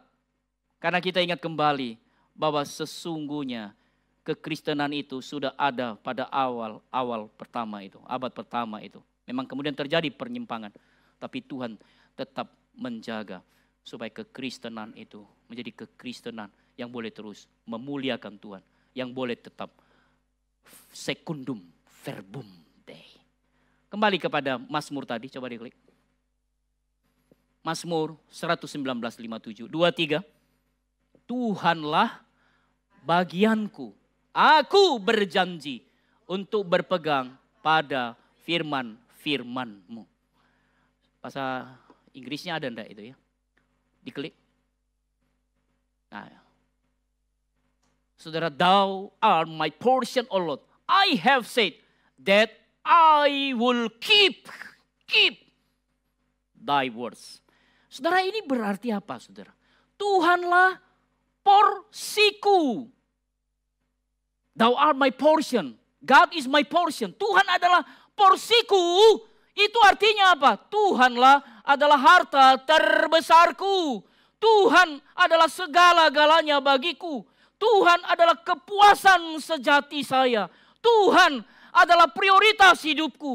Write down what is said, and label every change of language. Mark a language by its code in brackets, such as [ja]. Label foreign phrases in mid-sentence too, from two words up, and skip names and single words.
[id] Karena kita ingat kembali bahwa sesungguhnya kekristenan itu sudah ada pada awal pertama itu, abad pertama itu. Memang kemudian terjadi penyimpangan, tapi Tuhan tetap menjaga supaya kekristenan itu menjadi kekristenan yang boleh terus memuliakan Tuhan, yang boleh tetap [la] secundum verbum Dei. [id] Kembali kepada Mazmur tadi, coba diklik. Mazmur 119:57, 2-3. Tuhanlah bagianku, aku berjanji untuk berpegang pada firman-firman-Mu. Bahasa Inggrisnya ada enggak itu ya? Diklik. Nah, saudara, [en] thou art my portion, O Lord. I have said that I will keep thy words. [id] Saudara, ini berarti apa, saudara? Tuhanlah porsiku. [en] Thou art my portion. God is my portion. [id] Tuhan adalah porsiku. Itu artinya apa? Tuhanlah adalah harta terbesarku. Tuhan adalah segala-galanya bagiku. Tuhan adalah kepuasan sejati saya. Tuhan adalah prioritas hidupku.